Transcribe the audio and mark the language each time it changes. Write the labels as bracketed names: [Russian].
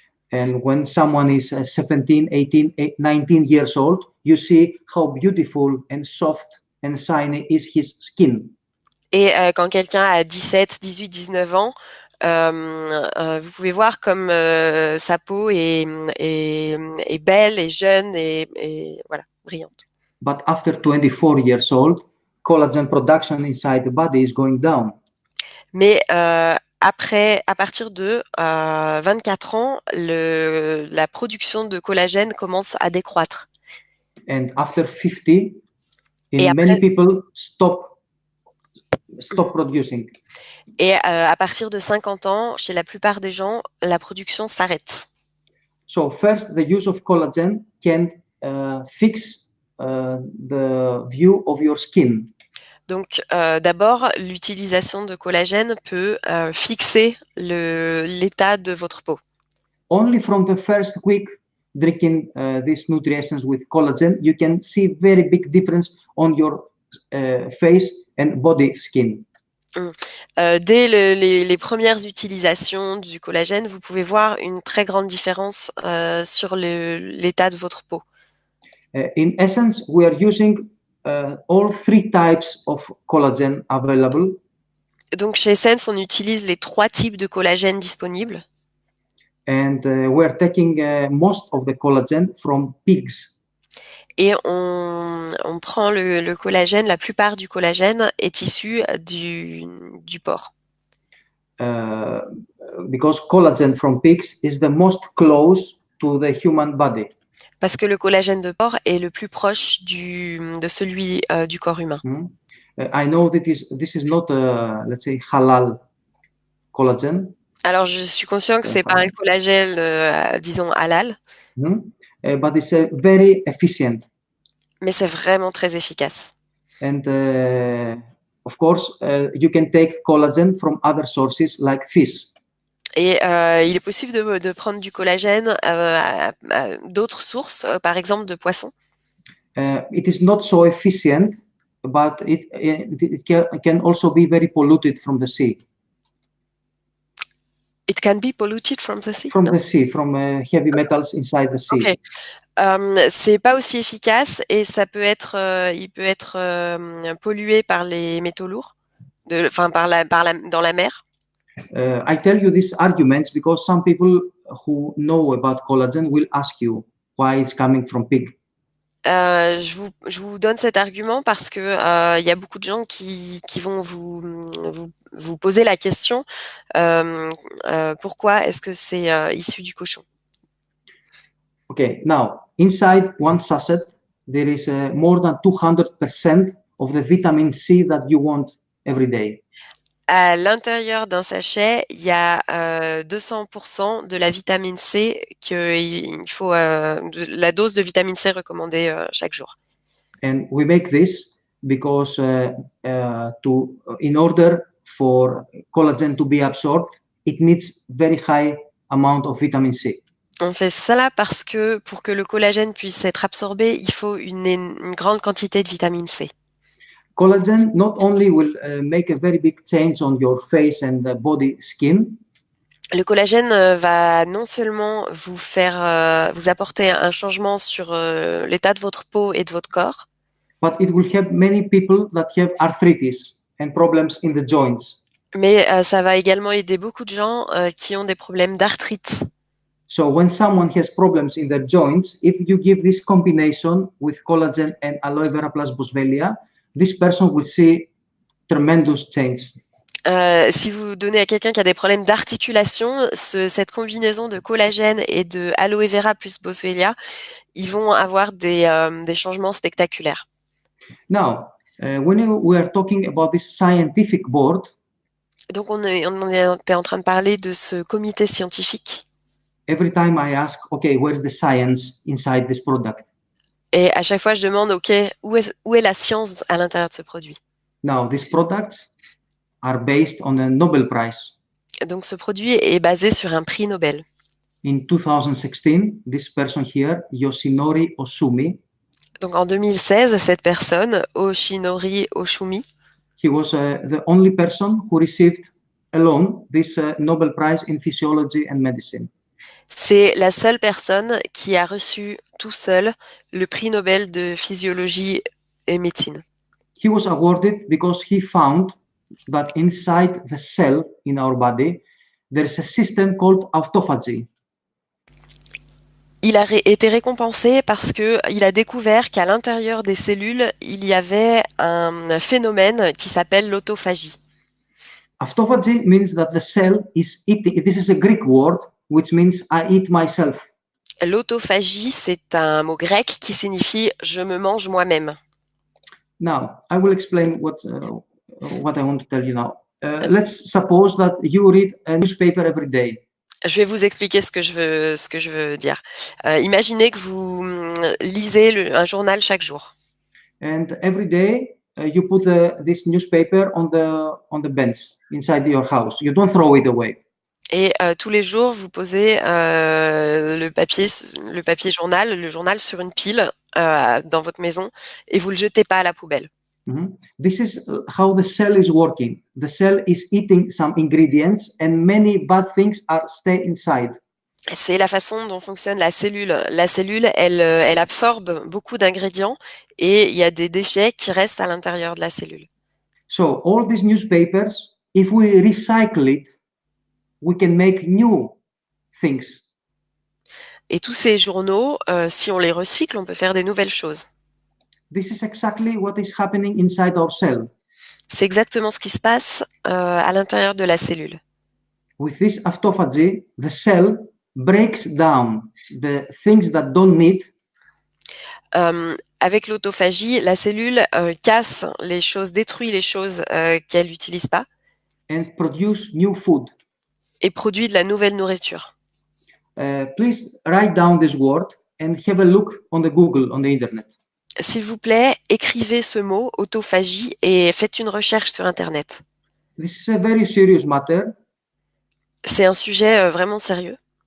[English] And when someone is 17, 18, 19 years old, you see how beautiful and soft and shiny is his skin. [French] Et quand quelqu'un a 17, 18, 19 ans, vous pouvez voir comme sa peau est belle et jeune et voilà, brillante. [English] But after 24 years old, collagen production inside the body is going down. [French] Mais après, à partir de 24 ans, la production de collagène commence à décroître. [English] And after 50, [French] Et [English] many [French] après, [English] people stop producing. [French] Et à partir de 50 ans, chez la plupart des gens, la production s'arrête. [English] So first, the use of collagen can fix the view of your skin. [French] Donc d'abord, l'utilisation de collagène peut fixer l'état de votre peau. [English] Only from the first week drinking these nutritions with collagen, you can see very big difference on your face and body skin. [French] Dès les premières utilisations du collagène, vous pouvez voir une très grande différence sur l'état de votre peau. [English] In essence, we are using all three types of collagen available. [French] Donc chez Essence, on utilise les 3 types de collagène disponibles. [English] And we're taking most of the collagen from pigs. [French] Et on prend le collagène, la plupart du collagène est issu du porc. [English] Because collagen from pigs is the most close to the human body. [French] Parce que le collagène de porc est le plus proche de celui du corps humain. [English] I know that this is not, let's say, halal collagen. [French] Alors, je suis conscient que c'est pas un collagène, disons, halal. [English] But it's very efficient. [French] Mais c'est vraiment très efficace. [English] And of course, you can take collagen from other sources like fish. [French] Et il est possible de prendre du collagène d'autres sources, par exemple de poissons. [English] It is not so efficient, but it can also be very polluted from the sea. It can be polluted from the sea. From the sea, from heavy metals inside the sea. Okay. [French] C'est pas aussi efficace et ça peut être, il peut être pollué par les métaux lourds, dans la mer. [English] I tell you these arguments because some people who know about collagen will ask you why it's coming from pig. [French] Je vous donne cet argument parce que il y a beaucoup de gens qui vont vous poser la question pourquoi est-ce que c'est issu du cochon. [English] Okay, now inside one sachet there is more than 200% of the vitamin C that you want every day. [French] À l'intérieur d'un sachet, il y a 200% de la vitamine C qu'il faut, la dose de vitamine C recommandée chaque jour. [English] And we make this because in order for collagen to be absorbed, it needs very high amount of vitamin C. [French] On fait cela parce que pour que le collagène puisse être absorbé, il faut une grande quantité de vitamine C. [English] Collagen not only will make a very big change on your face and body skin, [French] Le collagène va non seulement vous apporter un changement sur l'état de votre peau et de votre corps, [English] but it will help many people that have arthritis and problems in the joints. [French] mais ça va également aider beaucoup de gens qui ont des problèmes d'arthrite. [English] So when someone has problems in their joints, if you give this combination with collagen and aloe vera plus boswellia, this person will see tremendous change. [French] Si vous donnez à quelqu'un qui a des problèmes d'articulation, cette combinaison de collagène et de aloe vera plus boswellia, ils vont avoir des changements spectaculaires. [English] Now, when we are talking about this scientific board, [French] Donc on était en train de parler de ce comité scientifique. [English] every time I ask, okay, where's the science inside this product? [French] Et à chaque fois, je demande, OK, où est la science à l'intérieur de ce produit? [English] Now, these products are based on a Nobel Prize. [French] Donc ce produit est basé sur un prix Nobel. [English] In 2016, this person here, Yoshinori Osumi, [French] Donc en 2016, cette personne, Oshinori Oshumi, [English] he was the only person who received alone this Nobel Prize in Physiology and Medicine. [French] c'est la seule personne qui a reçu tout seul le prix Nobel de physiologie et médecine. [English] He was awarded because he found that inside the cell in our body, there is a system called autophagy. [French] Il a été récompensé parce que il a découvert qu'à l'intérieur des cellules, il y avait un phénomène qui s'appelle l'autophagie. [English] Autophagy means that the cell is eating. This is a Greek word which means I eat myself. [French] L'autophagie, c'est un mot grec qui signifie je me mange moi-même. [English] Now, I will explain what I want to tell you now. Let's suppose that you read a newspaper every day. [French] Je vais vous expliquer ce que je veux dire. Imaginez que vous lisez un journal chaque jour. [English] And every day you put this newspaper on the bench inside your house. You don't throw it away. [French] Et tous les jours, vous posez le papier journal, le journal sur une pile dans votre maison et vous le jetez pas à la poubelle. Mm-hmm. [English] This is how the cell is working. The cell is eating some ingredients and many bad things are stay inside. [French] C'est la façon dont fonctionne la cellule. La cellule, elle absorbe beaucoup d'ingrédients et il y a des déchets qui restent à l'intérieur de la cellule. [English] So all these newspapers, if we recycle it, we can make new things. [French] Et tous ces journaux, si on les recycle, on peut faire des nouvelles choses. [English] This is exactly what is happening inside our cell. [French] C'est exactement ce qui se passe à l'intérieur de la cellule. [English] With this autophagy, the cell breaks down the things that don't need. [French] Avec l'autophagie, la cellule casse les choses, détruit les choses qu'elle n'utilise pas. [English] And produce new food. [French] Et produit de la nouvelle nourriture. [English] Please write down this word and have a look on the Google, on the internet. [French] S'il vous plaît, écrivez ce mot, autophagie, et faites une recherche sur Internet. [English] This is a very serious matter. [French] C'est un sujet vraiment sérieux.